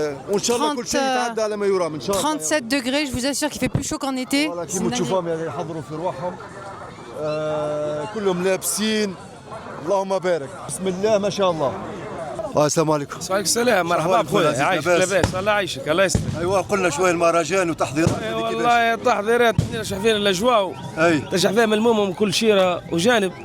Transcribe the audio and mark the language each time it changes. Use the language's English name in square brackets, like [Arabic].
[Arabic] وان شاء الله كل شيء يتعدى على ما يرام ان شاء الله. [French] 37 degrés, je vous assure qu'il fait plus chaud qu'en été. [Arabic] كيما تشوفوهم يعني يحضروا في رواحهم. كلهم لابسين. اللهم بارك. بسم الله ما شاء الله. السلام عليكم. وعليكم السلام، مرحبا بخويا، عايشك لاباس؟ الله يعيشك، الله يسلمك. ايوا قلنا شويه المهرجان وتحضيرات. والله تحضيرات نشرح فيها الاجواء، نشرح فيها ملمومه من كل شيره وجانب.